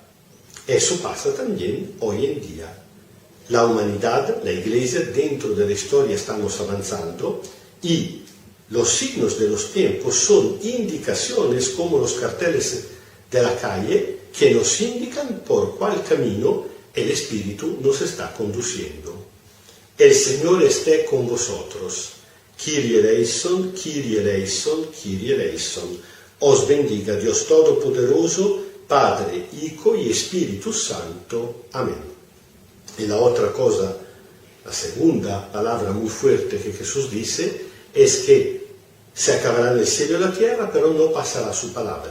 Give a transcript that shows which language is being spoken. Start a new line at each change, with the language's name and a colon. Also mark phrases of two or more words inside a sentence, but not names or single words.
Spanish: Eso pasa también hoy en día. La humanidad, la Iglesia, dentro de la historia estamos avanzando y los signos de los tiempos son indicaciones como los carteles de la calle que nos indican por cuál camino el Espíritu nos está conduciendo. El Señor esté con vosotros.
Greek: Kyrie eleison, Kyrie eleison, Kyrie eleison.
Spanish: Os bendiga Dios Todopoderoso, Padre, Hijo y Espíritu Santo. Amén. Y la otra cosa, la segunda palabra muy fuerte que Jesús dice, es que se acabarán el cielo y la tierra, pero no pasará su palabra.